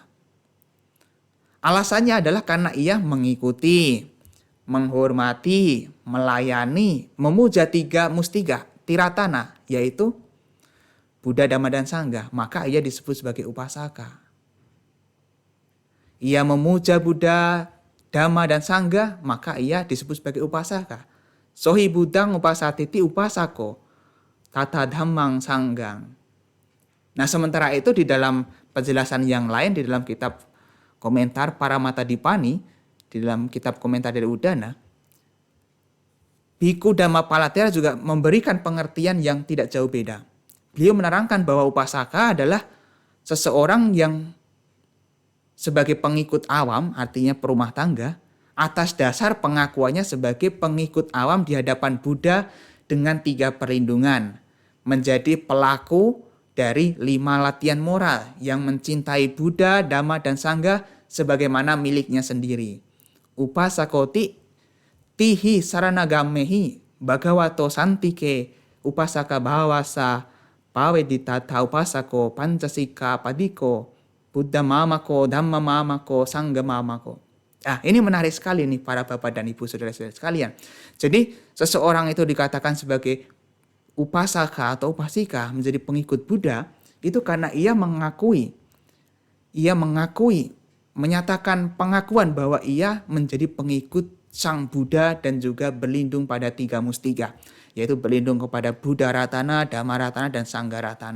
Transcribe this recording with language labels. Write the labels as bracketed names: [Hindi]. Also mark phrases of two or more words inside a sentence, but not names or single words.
[Indonesian] Alasannya adalah karena ia mengikuti, menghormati, melayani, memuja 3 mustiga, tiratana, yaitu Buddha, Dhamma, dan Sangha, maka ia disebut sebagai upasaka. Ia memuja Buddha, Dhamma, dan Sangha, maka ia disebut sebagai upasaka. [Pali] Sohi Buddhang upasatiti upasako, tata dhammang sanggang. [Indonesian] Nah, sementara itu di dalam penjelasan yang lain, di dalam kitab komentar Paramatadipani, di dalam kitab komentar dari Udana, Bhikkhu Dhammapalatera juga memberikan pengertian yang tidak jauh beda. Beliau menerangkan bahwa upasaka adalah seseorang yang sebagai pengikut awam, artinya perumah tangga, atas dasar pengakuannya sebagai pengikut awam di hadapan Buddha dengan 3 perlindungan, menjadi pelaku dari 5 latihan moral yang mencintai Buddha, Dhamma, dan Sangha sebagaimana miliknya sendiri. [Pali] Upasakoti tihi saranagamehi bhagavato santike upasaka bhawasa pawedita upasako pancasika padiko Buddha mamako, Dhamma mamako, Sangha mamako. [Indonesian] Ini menarik sekali nih para bapak dan ibu saudara-saudara sekalian. Jadi seseorang itu dikatakan sebagai upasaka atau upasika, menjadi pengikut Buddha, itu karena ia mengakui, menyatakan pengakuan bahwa ia menjadi pengikut Sang Buddha dan juga berlindung pada 3 mustiga, yaitu berlindung kepada Buddha Ratana, Dhamma Ratana, dan Sangha Ratana.